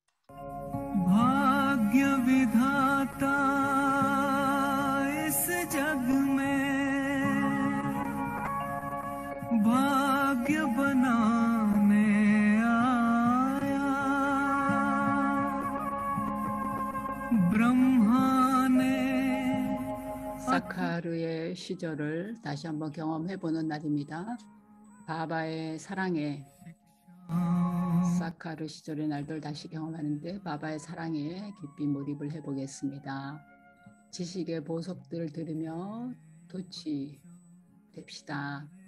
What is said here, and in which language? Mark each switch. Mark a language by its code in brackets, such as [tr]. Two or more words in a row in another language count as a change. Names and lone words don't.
[hi] भाग्य विधाता इस जग में भाग्य बनाने आया ब्रह्मा ने [ko] 사카르의 시절을 다시 한번 경험해보는 날입니다. 바바의 사랑에 사카르 시절의 날들 다시 경험하는데 바바의 사랑에 깊이 몰입을 해보겠습니다. 지식의 보석들을 들으며 도취됩시다.